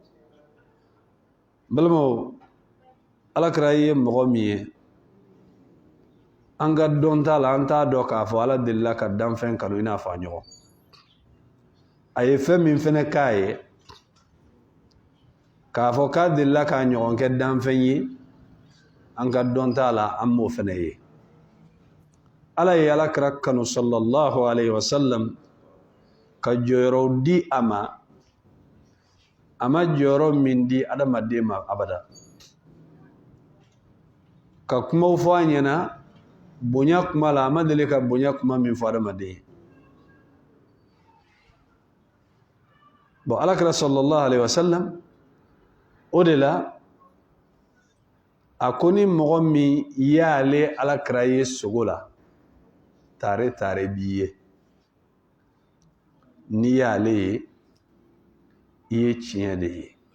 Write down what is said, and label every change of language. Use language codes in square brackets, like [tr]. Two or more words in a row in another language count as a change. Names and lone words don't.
[bm] Balimaw, alakira ye mɔgɔ min ye, an ka dɔn t'a la, an t'a dɔn k'a fɔ ala delila ka danfɛn kanu i n'a fɔ a ɲɔgɔn. A ye fɛn min fɛnɛ k'a ye, k'a fɔ k'a delila k'a ɲɔgɔn kɛ danfɛn ye, an ka dɔn t'a la, an m'o fɛnɛ ye. Ala ye alakira kanu [ar] صلى الله عليه وسلم [bm] ka jɔyɔrɔ di a ma jɔyɔrɔ min di adamaden ma abada. Ka kumaw fɔ a ɲɛna, bonya kuma la, a ma deli ka bonya kuma min fɔ adamaden ye. Bon alakira [ar] صلى الله عليه وسلم [bm] o de la a ko ni mɔgɔ min y'ale alakira ye sogo la, tare b'i ye. N'i y'ale ye, i ye tiɲɛ de ye.